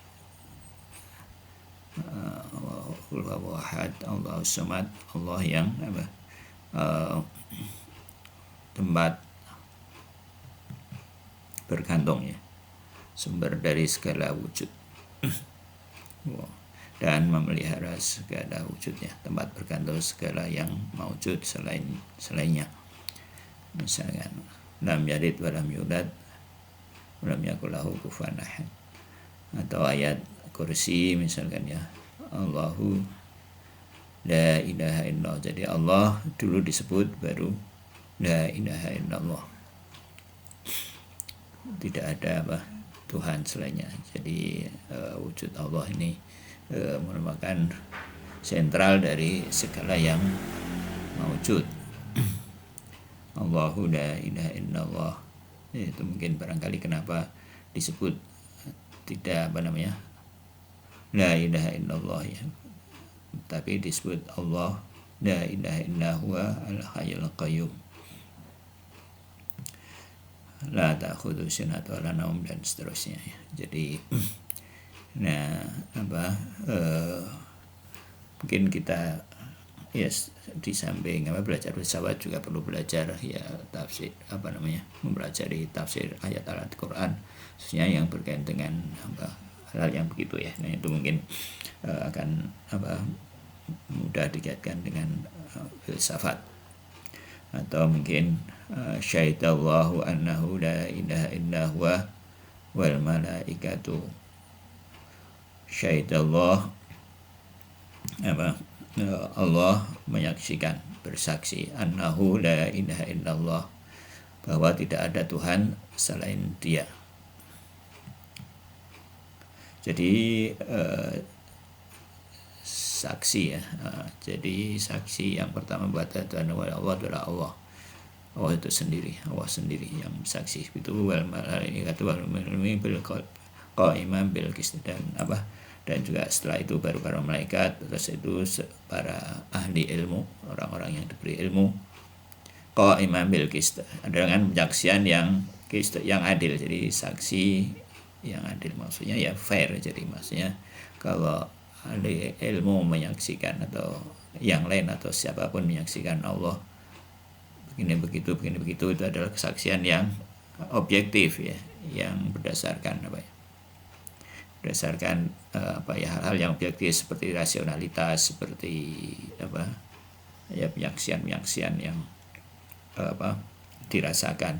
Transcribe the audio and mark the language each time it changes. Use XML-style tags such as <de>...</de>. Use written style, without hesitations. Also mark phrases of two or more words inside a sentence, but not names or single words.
<ar>الله أحد، الله الصمد,</ar> <id>Allah yang tempat bergantung, sumber dari segala wujud dan memelihara segala wujudnya, tempat bergantung segala yang mawujud selainnya. Misalkan</id> <ar>لم يلد ولم يولد ولم يكن له كفوا أحد,</ar> <id>atau ayat kursi misalkan</id> <ar>الله لا إله إلا الله.</ar> <id>Jadi Allah dulu disebut, baru</id> <ar>لا إله إلا الله,</ar> <id>tidak ada Tuhan selainnya. Jadi wujud Allah ini merupakan sentral dari segala yang mawujud.</id> <ar>الله لا إله إلا الله,</ar> <id>itu mungkin barangkali kenapa disebut tidak</id> <ar>لا إله إلا الله</ar> <id>tapi disebut</id> <ar>الله لا إله إلا الله الحي القيوم لا تأخذه سنة ولا نوم,</ar> <id>dan seterusnya. Jadi mungkin kita di samping belajar filsafat juga perlu belajar tafsir, mempelajari tafsir ayat Al-Quran, khususnya yang berkaitan dengan hal yang begitu Nah, itu mungkin akan mudah dikaitkan dengan filsafat. Atau mungkin</id> <ar>شهد الله أنه لا إله إلا هو والملائكة.</ar> <id>Syahidallah, Allah menyaksikan, bersaksi,</id> <ar>أنه لا إله إلا الله,</ar> <id>bahwa tidak ada Tuhan selain Dia. Jadi saksi jadi saksi yang pertama buat Tuhan Allah adalah Allah. Allah itu sendiri, Allah sendiri yang saksi.</id> <ar>Itu والملائكة والمؤمنون بقائما بالقسط,</ar> <id>dan juga setelah itu baru para malaikat, terus itu para ahli ilmu, orang-orang yang diberi ilmu,</id> <ar>قائما بالقسط,</ar> <id>dengan penyaksian yang adil. Jadi saksi yang adil maksudnya fair. Jadi maksudnya kalau ahli ilmu menyaksikan atau yang lain atau siapapun menyaksikan Allah begini begitu, itu adalah kesaksian yang objektif yang berdasarkan hal-hal yang objektif seperti rasionalitas, seperti penyaksian yang dirasakan.</id>